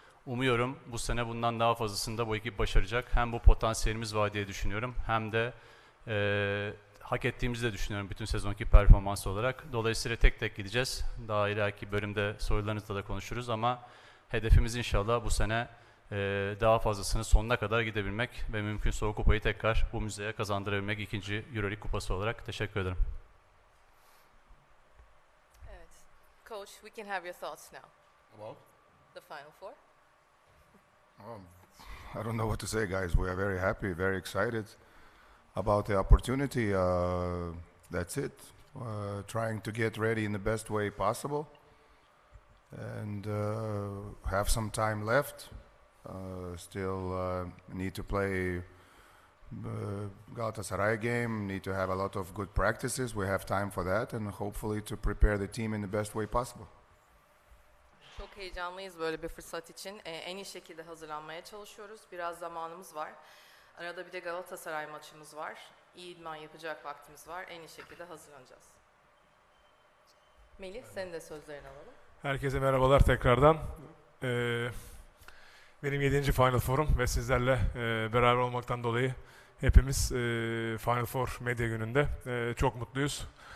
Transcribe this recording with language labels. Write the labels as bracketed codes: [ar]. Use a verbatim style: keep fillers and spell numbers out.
[tr] Umuyorum bu sene bundan daha fazlasında bu ekip başaracak. Hem bu potansiyelimiz var diye düşünüyorum, hem de e, hak ettiğimizi de düşünüyorum bütün sezonki performans olarak. Dolayısıyla tek tek gideceğiz. Daha ileriki bölümde sorularınızla da konuşuruz ama hedefimiz inşallah bu sene e, daha fazlasını sonuna kadar gidebilmek ve mümkünse o kupayı tekrar bu müzeye kazandırabilmek, ikinci EuroLeague kupası olarak. Teşekkür ederim. Evet. [en] Coach, we can have your thoughts now. About? The Final Four. Um, I don't know what to say, guys. We are very happy, very excited about the opportunity. Uh, that's it. Uh, trying to get ready in the best way possible. And uh, have some time left. Uh, still uh, need to play uh, Galatasaray game, need to have a lot of good practices. We have time for that and hopefully to prepare the team in the best way possible. [tr] Çok heyecanlıyız böyle bir fırsat için. Ee, en iyi şekilde hazırlanmaya çalışıyoruz. Biraz zamanımız var. Arada bir de Galatasaray maçımız var. İyi idman yapacak vaktimiz var. En iyi şekilde hazırlanacağız. Melih, senin de sözlerini alalım. Herkese merhabalar tekrardan. Ee, benim yedinci Final Four'um ve sizlerle e, beraber olmaktan dolayı hepimiz e, Final Four Medya Günü'nde e, çok mutluyuz.